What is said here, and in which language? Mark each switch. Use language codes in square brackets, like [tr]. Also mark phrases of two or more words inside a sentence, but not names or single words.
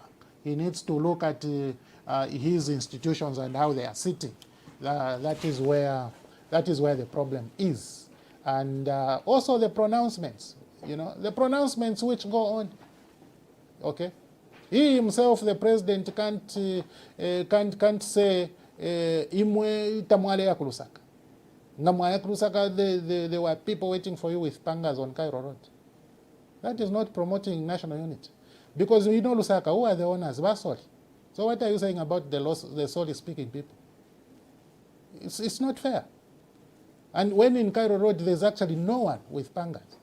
[en] He needs to look at his institutions and how they are sitting. That is where the problem is. And also the pronouncements, the pronouncements which go on. Okay, he himself, the president, can't say [bem] imwe tamwale ya kulusaka. Ngamwale kulusaka, [en] there were people waiting for you with pangas on Cairo Road. That is not promoting national unity, because Lusaka, who are the owners? Basoli. So what are you saying about the Soli-speaking people? It's not fair. And when in Cairo Road, there's actually no one with pangas.